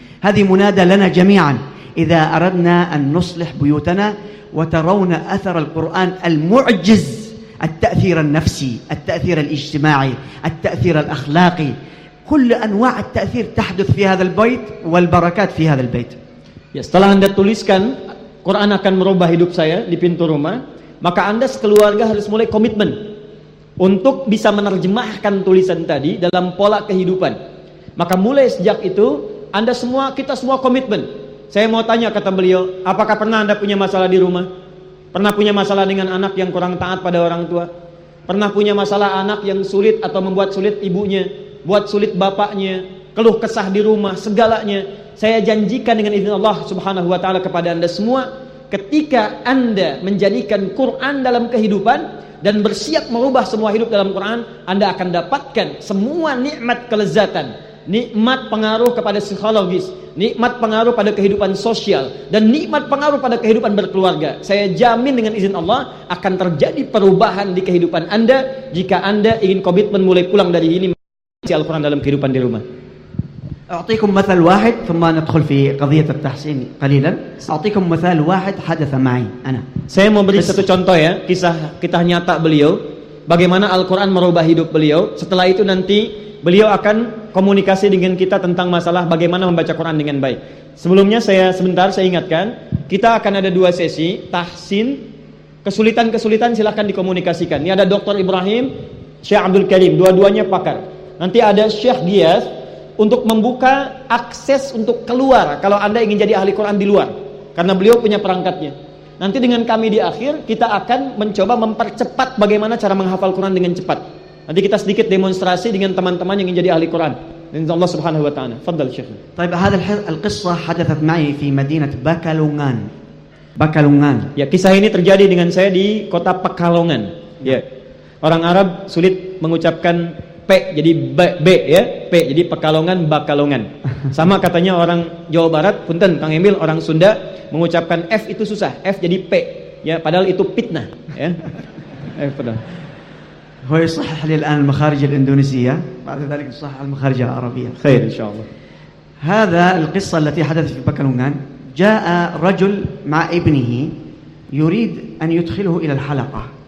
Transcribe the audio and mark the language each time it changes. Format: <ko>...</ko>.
<ar>هذه منادى لنا جميعا إذا أردنا أن نصلح بيوتنا وترون أثر القرآن المعجز، التأثير النفسي، التأثير الاجتماعي، التأثير الأخلاقي، كل أنواع التأثير تحدث في هذا البيت والبركات في هذا البيت.</ar> <id>Ya, setelah Anda tuliskan Quran akan merubah hidup saya di pintu rumah, maka Anda sekeluarga harus mulai komitmen untuk bisa menerjemahkan tulisan tadi dalam pola kehidupan. Maka mulai sejak itu Anda semua, kita semua komitmen. Saya mau tanya, kata beliau, apakah pernah Anda punya masalah di rumah? Pernah punya masalah dengan anak yang kurang taat pada orang tua? Pernah punya masalah anak yang sulit atau membuat sulit ibunya, buat sulit bapaknya, keluh kesah di rumah, segalanya? Saya janjikan dengan izin Allah subhanahu wa ta'ala kepada Anda semua, ketika Anda menjadikan Quran dalam kehidupan dan bersiap merubah semua hidup dalam Quran, Anda akan dapatkan semua nikmat kelezatan, nikmat pengaruh kepada psikologis, nikmat pengaruh pada kehidupan sosial, dan nikmat pengaruh pada kehidupan berkeluarga. Saya jamin dengan izin Allah akan terjadi perubahan di kehidupan Anda jika Anda ingin komitmen mulai pulang dari ini mengisi Al-Quran dalam kehidupan di rumah.</id> <ar>أعطيكم مثال واحد ثم ندخل في قضية التحسين قليلا. أعطيكم مثال واحد حدث معي أنا.</ar> <id>Saya mau beri satu contoh ya, kisah nyata beliau, bagaimana Al-Quran merubah hidup beliau. Setelah itu nanti beliau akan komunikasi dengan kita tentang masalah bagaimana membaca Quran dengan baik. Sebelumnya saya ingatkan, kita akan ada 2 sesi tahsin. Kesulitan-kesulitan silakan dikomunikasikan. Ini ada Dr. Ibrahim, Syekh Abdul Karim, dua-duanya pakar. Nanti ada Syekh Giyas untuk membuka akses untuk keluar kalau Anda ingin jadi ahli Quran di luar, karena beliau punya perangkatnya. Nanti dengan kami di akhir kita akan mencoba mempercepat bagaimana cara menghafal Quran dengan cepat. Nanti kita sedikit demonstrasi dengan teman-teman yang ingin jadi ahli Quran. Insyaallah subhanahu wa ta'ala. Fadhal Syekh.</id> <ar>طيب هذه القصه حدثت معي في مدينه بكالونغان. بكالونغان.</ar> <id>Ya, kisah ini terjadi dengan saya di kota Pekalongan. Ya. Orang Arab sulit mengucapkan P jadi B ya. P jadi Pekalongan, Bakalongan. Sama katanya orang Jawa Barat, punten Kang Emil, orang Sunda mengucapkan F itu susah. F jadi P. Ya, padahal itu fitnah, ya.</id> <ar>Padahal هو يصحح لي الآن المخارج الإندونيسية بعد ذلك يصحح المخارج العربية خير إن شاء الله. هذا القصة التي حدثت في بكالونغان. جاء رجل مع ابنه يريد أن يدخله إلى الحلقة.</ar>